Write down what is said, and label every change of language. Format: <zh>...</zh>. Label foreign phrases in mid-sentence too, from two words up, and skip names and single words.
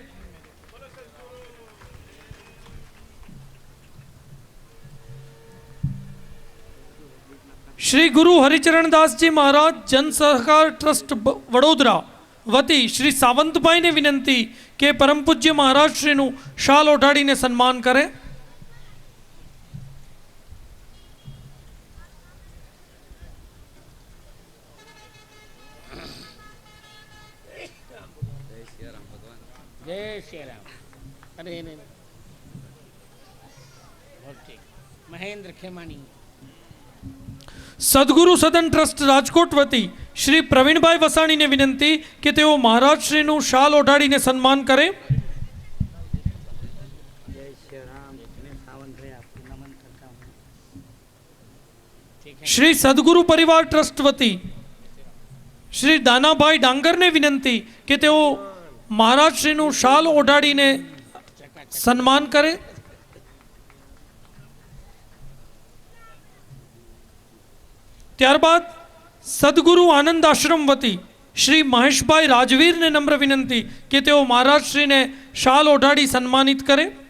<gu>શ્રી ગુરુ હરિચરણદાસજી મહારાજ જન સહકાર ટ્રસ્ટ વડોદરા વતી શ્રી સાવંતભાઈને વિનંતી કે પરમ પૂજ્ય મહારાજ શ્રીનું શાલ ઓઢાડીને સન્માન કરે.</gu> <hi>जय श्री राम. अरे नहीं ठीक. महेंद्र खेमानी.</hi> <gu>સદગુરુ સદન ટ્રસ્ટ રાજકોટ વતી શ્રી પ્રવીણભાઈ વસાણીને વિનંતી કે તેઓ મહારાજ શ્રીનું શાલ ઓઢાડીને સન્માન કરે.</gu> <hi>जय श्री राम. इतने सावन रहे आपको नमन करता हूँ. ठीक है.</hi> <gu>શ્રી સદગુરુ પરિવાર ટ્રસ્ટ વતી શ્રી દાનાભાઈ ડાંગરને વિનંતી કે તેઓ મહારાજ શ્રીનું શાલ ઓઢાડીને સન્માન કરે. ત્યારબાદ સદગુરુ આનંદ આશ્રમ વતી શ્રી મહેશભાઈ રાજવીરને નમ્ર વિનંતી કે તેઓ મહારાજ શ્રીને શાલ ઓઢાડી સન્માનિત કરે.</gu>